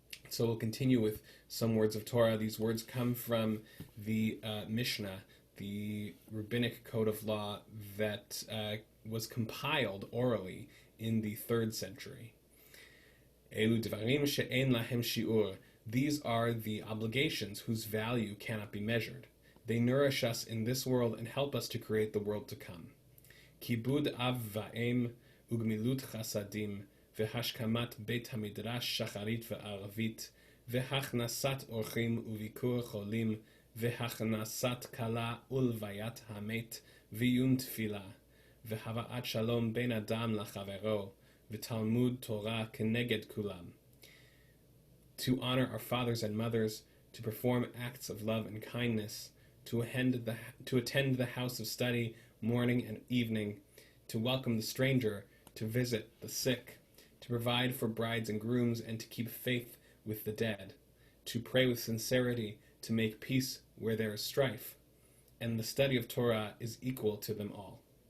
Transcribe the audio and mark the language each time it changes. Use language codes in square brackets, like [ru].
[en] So we'll continue with some words of Torah. These words come from the Mishnah, the rabbinic code of law that was compiled orally in the 3rd century. [he] Elu dvarim she'en lahem shi'ur. [en] These are the obligations whose value cannot be measured. They nourish us in this world and help us to create the world to come. [he] Kibud av va'em ugmilut chasadim, והשכמת בית המדרש שחרית וערבית, והכנסת אורחים וביקור חולים, והכנסת כלה ולוויית המת, ועיון תפילה, והבאת שלום בין אדם לחברו, ותלמוד תורה כנגד כולם. [en] To honor our fathers and mothers, to perform acts of love and kindness, to attend the house of study morning and evening, to welcome the stranger, to visit the sick, to provide for brides and grooms, and to keep faith with the dead, to pray with sincerity, to make peace where there is strife, and the study of Torah is equal to them all.